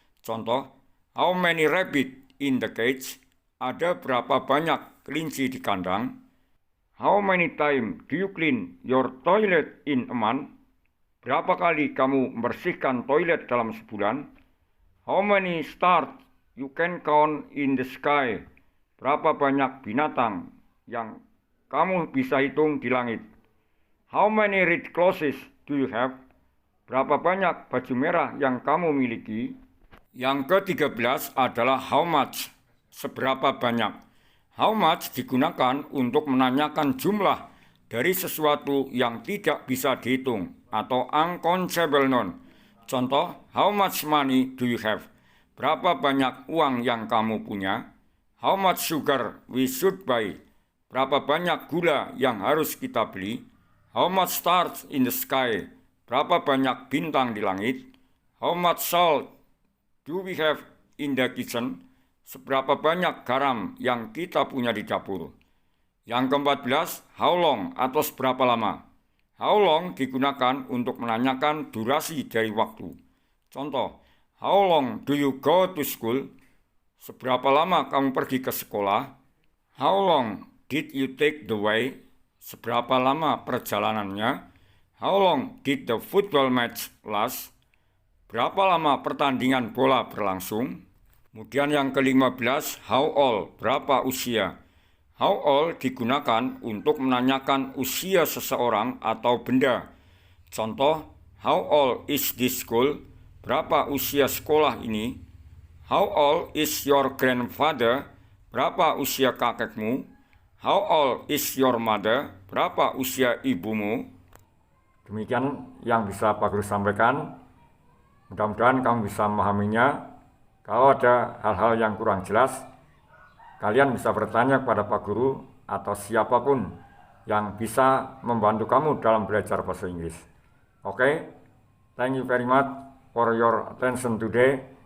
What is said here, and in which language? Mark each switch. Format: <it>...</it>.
<id>Contoh,</id> <en>how many rabbit in the cage?</en> <id>Ada berapa banyak kelinci di kandang?</id> <en>How many times do you clean your toilet in a month?</en> <id>Berapa kali kamu membersihkan toilet dalam sebulan?</id> <en>How many stars you can count in the sky?</en> <id>Berapa banyak binatang yang kamu bisa hitung di langit?</id> <en>How many red clothes do you have?</en> <id>Berapa banyak baju merah yang kamu miliki? Yang ke-13 adalah how much, seberapa banyak. How much digunakan untuk menanyakan jumlah dari sesuatu yang tidak bisa dihitung atau uncountable noun. Contoh,</id> <en>how much money do you have?</en> <id>Berapa banyak uang yang kamu punya?</id> <en>How much sugar we should buy?</en> <id>Berapa banyak gula yang harus kita beli?</id> <en>How much stars in the sky?</en> <id>Berapa banyak bintang di langit?</id> <en>How much salt do we have in the kitchen?</en> <id>Seberapa banyak garam yang kita punya di dapur? Yang ke-14, how long atau seberapa lama? How long digunakan untuk menanyakan durasi dari waktu. Contoh,</id> <en>how long do you go to school?</en> <id>Seberapa lama kamu pergi ke sekolah?</id> <en>How long did you take the way?</en> <id>Seberapa lama perjalanannya?</id> <en>How long did the football match last?</en> <id>Berapa lama pertandingan bola berlangsung? Kemudian yang ke-15, how old, berapa usia? How old digunakan untuk menanyakan usia seseorang atau benda. Contoh,</id> <en>how old is this school?</en> <id>Berapa usia sekolah ini?</id> <en>How old is your grandfather?</en> <id>Berapa usia kakekmu?</id> <en>How old is your mother?</en> <id>Berapa usia ibumu? Demikian yang bisa Pak Guru sampaikan. Mudah-mudahan kamu bisa memahaminya. Kalau ada hal-hal yang kurang jelas, kalian bisa bertanya kepada Pak Guru atau siapapun yang bisa membantu kamu dalam belajar bahasa Inggris.</id> <en>Oke, thank you very much for your attention today.</en>